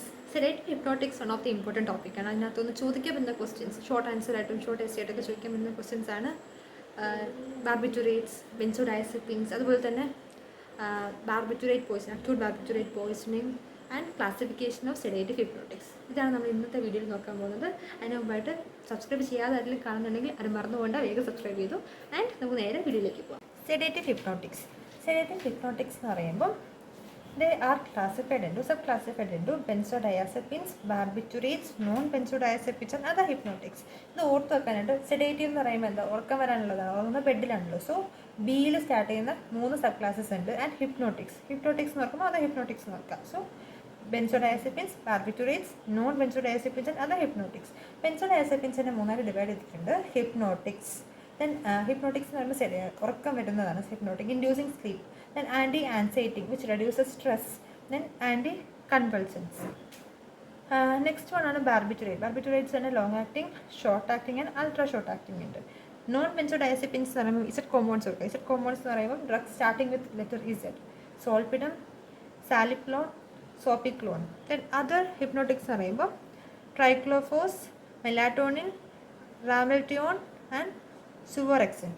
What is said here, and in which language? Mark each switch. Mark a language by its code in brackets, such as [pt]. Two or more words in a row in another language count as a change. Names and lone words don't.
[en] Sedative hypnotics one of the important [ml] ടോപ്പിക്കാണ്. അതിനകത്തൊന്ന് ചോദിക്കാൻ പറ്റുന്ന [en] questions, short answer [ml] ആയിട്ടും [en] short essay [ml] ആയിട്ടൊക്കെ ചോദിക്കാൻ പറ്റുന്ന ക്വസ്റ്റ്യൻസ് ആണ് [en] barbiturates, benzodiazepines, [ml] അതുപോലെ തന്നെ [en] barbiturate poison, acute barbiturate poisoning and classification of sedative hypnotics. [ml] ഇതാണ് നമ്മൾ ഇന്നത്തെ വീഡിയോയിൽ നോക്കാൻ പോകുന്നത്. അതിന് മുമ്പായിട്ട് സബ്സ്ക്രൈബ് ചെയ്യാതെ അതിൽ കാണുന്നുണ്ടെങ്കിൽ അത് മറന്നുകൊണ്ട് വേഗം സബ്സ്ക്രൈബ് ചെയ്തു. [en] ആൻഡ് [ml] നമുക്ക് നേരെ വീഡിയോയിലേക്ക് പോകാം. [en] Sedative hypnotics. Sedative hypnotics [ml] എന്ന് പറയുമ്പോൾ [en] they are classified into, sub-classified into benzodiazepines, barbiturates, non-benzodiazepines and other hypnotics. [ml] ഇത് ഓർത്ത് വെക്കാനായിട്ട് സെഡേറ്റീവ് എന്ന് പറയുമ്പോൾ എന്താ ഉറക്കം വരാനുള്ളതാണ്, ഉറങ്ങുന്ന ബെഡിലാണല്ലോ. സോ ബിയിൽ സ്റ്റാർട്ട് ചെയ്യുന്ന 3 [en] sub classes [ml] ഉണ്ട്. [en] and hypnotics [ml] എന്ന് നോക്കുമ്പോൾ [en] other hypnotics [ml] നോക്കാം. [en] സോ benzodiazepines, barbiturates, non-benzodiazepines and other hypnotics. [ml] ബെൻസോഡയസെപ്പിൻസിനെ 3 ഡിവൈഡ് ചെയ്തിട്ടുണ്ട്. [en] hypnotics, then hypnotics [ml] എന്ന് പറയുമ്പോൾ ഉറക്കം വരുന്നതാണ് ഹിപ്നോട്ടിക്, [en] Inducing sleep. Then anti-anxiety, which reduces stress. Then anti-convulsants. Next one ആണ് barbiturate. Barbiturates ആണ് long acting, short acting and ultra short acting ഉണ്ട്. Non benzodiazepines [ml] എന്ന് പറയുമ്പോൾ [en] Z compounds കൊടുക്കുക. Z compounds [ml] എന്ന് പറയുമ്പോൾ [en] drug starting with letter Z, zolpidem, zaleplon, zopiclone. Then other hypnotics [ml] എന്ന് പറയുമ്പോൾ [en] triclofos, melatonin, ramelteon and suvorexant.